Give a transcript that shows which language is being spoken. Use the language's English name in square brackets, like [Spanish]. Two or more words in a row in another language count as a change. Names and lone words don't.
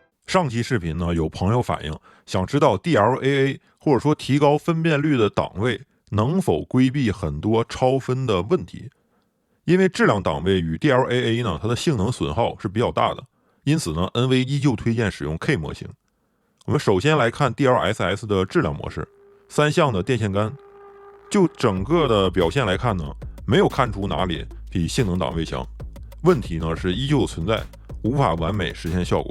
[Chinese] 上期視頻呢，有朋友反映想知道 DLAA 或者說提高分辨率的檔位能否規避很多超分的問題。因為质量檔位與 DLAA 呢，它的性能損耗是比較大的，因此呢 ，NV 依舊推薦使用 K 模型。我們首先來看 DLSS 的质量模式，3相的電線桿，就整個的表現來看呢，沒有看出哪裡比性能檔位強，問題呢是依舊存在，無法完美實現效果。